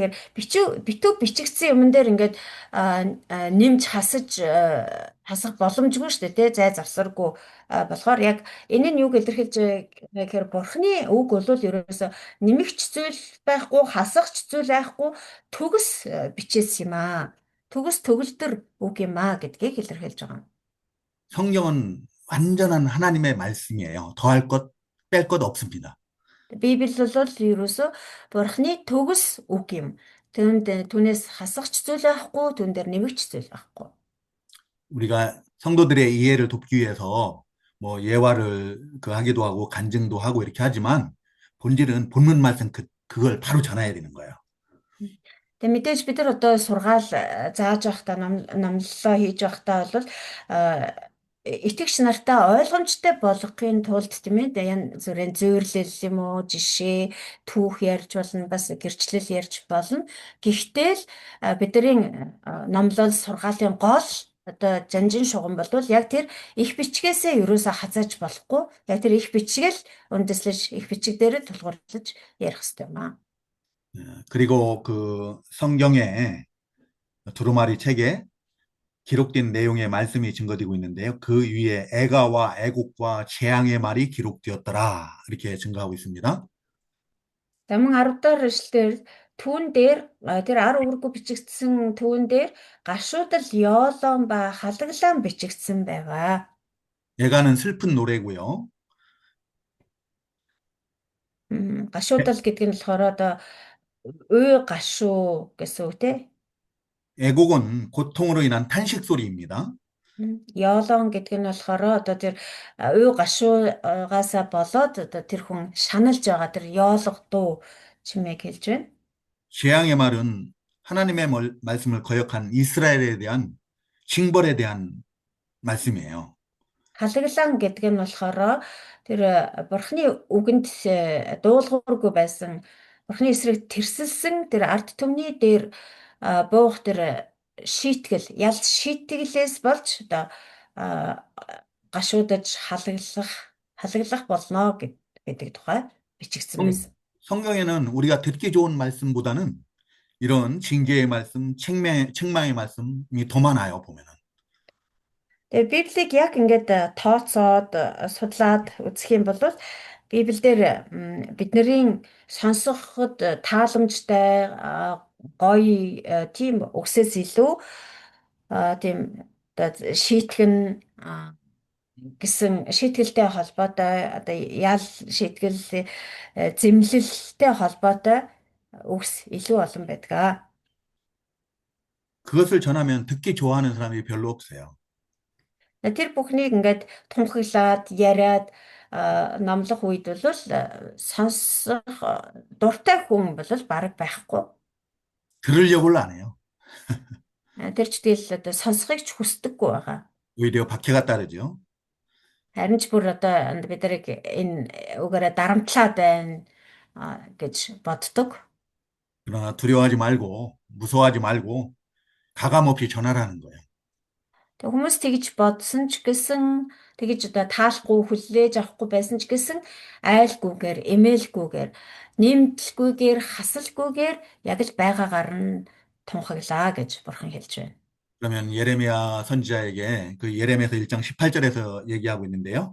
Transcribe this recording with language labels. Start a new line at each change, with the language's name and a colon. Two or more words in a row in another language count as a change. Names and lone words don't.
Mongolian: Тэгэхээр битүү бичигдсэн юмн дээр ингээд нэмж хасах боломжгүй шүү дээ тий. Зай завсаргүй болохоор яг энэ нь юг илэрхийлж байгаа гэхээр бурхны үг бол ерөөсө нэмэгч зүйл байхгүй, хасахч зүйл байхгүй төгс бичээс юм аа. Төгс төгөлдөр үг юм аа гэдгийг илэрхийлж байгаа юм.
Korean: 성경은 완전한 하나님의 말씀이에요. 더할 것, 뺄 것 없습니다.
Mongolian: Библи бол ерөөсөө бурхны төгс үг юм. Түүнээс хасахч зүйл байхгүй, түүн дээр нэмэгч зүйл байхгүй.
Korean: 우리가 성도들의 이해를 돕기 위해서 뭐 예화를 그 하기도 하고 간증도 하고 이렇게 하지만 본질은 본문 말씀 그걸 바로 전해야 되는 거예요.
Mongolian: Тэгээ мэдээж бид нар одоо сургаал зааж явахдаа номлолоо хийж явахдаа бол итгэгч нартаа ойлгомжтой болгохын тулд тийм ээ янз бүрийн зүйрлэл юм уу жишээ түүх ярьж болно бас гэрчлэл ярьж болно. Гэхдээ л бидний номлол сургаалын гол одоо жанжин шугам бол яг тэр их бичгээсээ ерөөсө хазааж болохгүй. Яг тэр их бичгээл үндэслэж их бичиг дээр тулгуурлаж ярих хэрэгтэй юм аа.
Korean: 그리고 그 성경에 두루마리 책에 기록된 내용의 말씀이 증거되고 있는데요. 그 위에 애가와 애곡과 재앙의 말이 기록되었더라. 이렇게 증거하고 있습니다.
Mongolian: Таман 10 дахь эшлэлээр түүн дээр тэр ар үүрэггүй бичигдсэн түүн дээр гашуудал ёолоон ба халаглаан бичигдсэн байгаа.
Korean: 애가는 슬픈 노래고요.
Mongolian: Гашуудал гэдэг нь болохоор одоо үй гашуу гэсэн үг тий.
Korean: 애곡은 고통으로 인한 탄식 소리입니다.
Mongolian: Ёолоон гэдэг нь болохоор одоо тэр үй гашуугаасаа болоод одоо тэр хүн шаналж байгаа тэр ёолго дуу чимээг хэлж байна.
Korean: 재앙의 말은 하나님의 말씀을 거역한 이스라엘에 대한 징벌에 대한 말씀이에요.
Mongolian: Халаглан гэдэг нь болохоор тэр бурхны үгэнд дуулуургүй байсан бурхны эсрэг тэрсэлсэн тэр ард түмний дээр буух тэр ялц шийтгэлээс болж одоо гашуудаж халаглах болно гэдэг тухай бичигдсэн байсан.
Korean: 성경에는 우리가 듣기 좋은 말씀보다는 이런 징계의 말씀, 책망의 말씀이 더 많아요, 보면은.
Mongolian: Тэгээ Библийг яг ингээд тооцоод судлаад үзэх юм бол Библиэлд бидний сонсоход тааламжтай гоё тийм үгсээс илүү тийм шийтгэн гэсэн шийтгэлтэй холбоотой одоо ял шийтгэл зэмлэлтэй холбоотой үгс илүү олон байдаг.
Korean: 그것을 전하면 듣기 좋아하는 사람이 별로 없어요.
Mongolian: Тэр бүхнийг ингээд тунхаглаад яриад номлох үед бол сонсох дуртай хүн бол бараг байхгүй.
Korean: 들으려고를 안 해요.
Mongolian: Тэр ч тэгэл одоо сонсохыг ч хүсдэггүй байгаа.
Korean: 오히려 박해가 따르죠.
Mongolian: Харин ч бүр одоо бид нарыг энэ үгээрээ дарамтлаад байна гэж боддог.
Korean: 그러나 두려워하지 말고, 무서워하지 말고, 가감 없이 전하라는 거예요.
Mongolian: Тэг хүмүүс тэгж бодсон ч гэсэн тэгж одоо таалахгүй хүлээж авахгүй байсан ч гэсэн айлгүйгээр, эмээлгүйгээр, нэмтэлгүйгээр, хасалгүйгээр яг л байгаагаар нь тунхаглаа гэж бурхан хэлж байна.
Korean: 그러면 예레미야 선지자에게 그 예레미야서 1장 18절에서 얘기하고 있는데요.